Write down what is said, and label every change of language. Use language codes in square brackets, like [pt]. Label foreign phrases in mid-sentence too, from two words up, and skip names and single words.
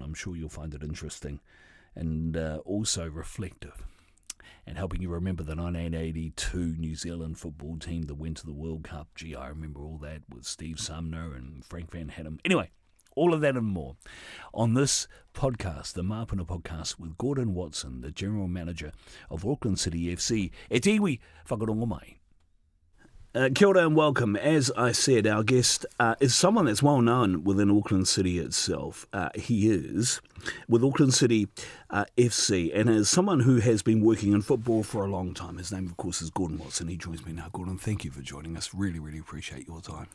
[en] I'm sure you'll find it interesting and also reflective, and helping you remember the 1982 New Zealand football team that went to the World Cup. Gee, I remember all that with Steve Sumner and Frank Van Hattem. Anyway, all of that and more on this podcast, the Māpuna podcast with Gordon Watson, the General Manager of Auckland City FC. [mi] E te iwi whakarongo mai. Kia ora [en] and welcome. As I said, our guest is someone that's well known within Auckland City itself. He is with Auckland City FC, and is someone who has been working in football for a long time. His name, of course, is Gordon Watson. He joins me now. Gordon, thank you for joining us. Really, really appreciate your time.